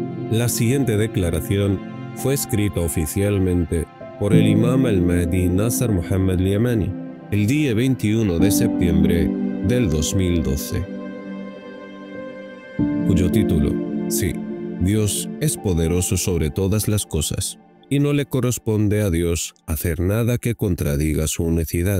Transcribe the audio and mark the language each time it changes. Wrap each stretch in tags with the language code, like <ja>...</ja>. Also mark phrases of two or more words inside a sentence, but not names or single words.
<es>La siguiente declaración fue escrita oficialmente por el imam al-Mahdi Nasser Muhammad al-Yamani el día 21 de septiembre del 2012, cuyo título: Sí, Dios es poderoso sobre todas las cosas, y no le corresponde a Dios hacer nada que contradiga su unicidad.</es>